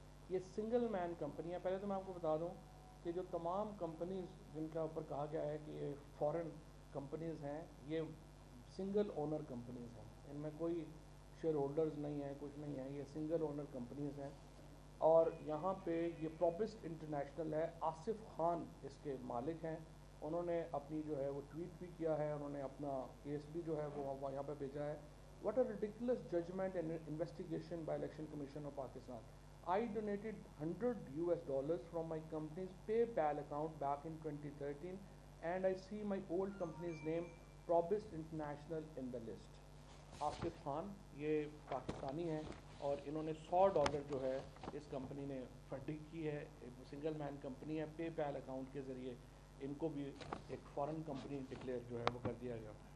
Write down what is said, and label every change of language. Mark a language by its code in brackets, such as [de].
[ur] یہ سنگل مین کمپنی ہے. پہلے تو میں آپ کو بتا دوں کہ جو تمام کمپنیز جن کا اوپر کہا گیا ہے کہ یہ فورن کمپنیز ہیں, یہ سنگل اونر کمپنیز ہیں, ان میں کوئی شیئر ہولڈرز نہیں ہیں, کچھ نہیں ہے, یہ سنگل اونر کمپنیز ہیں. اور یہاں پہ یہ پروبسٹ انٹرنیشنل ہے, آصف خان اس کے مالک ہیں. انہوں نے اپنی جو ہے وہ ٹویٹ بھی کیا ہے, انہوں نے اپنا کیس بھی جو ہے وہ یہاں پہ بھیجا ہے. [en] What a ridiculous judgment and investigation by Election Commission of Pakistan. I donated $100 from my company's PayPal account back in 2013 and I see my old company's name Probist International in the list. [ur] Asif Khan یہ پاکستانی ہیں اور انہوں نے $100 جو ہے اس company نے funding کی ہے. سنگل مین کمپنی ہے, پے پیل اکاؤنٹ کے ذریعے ان کو بھی ایک فارن کمپنی ڈکلیئر جو ہے وہ کر دیا گیا.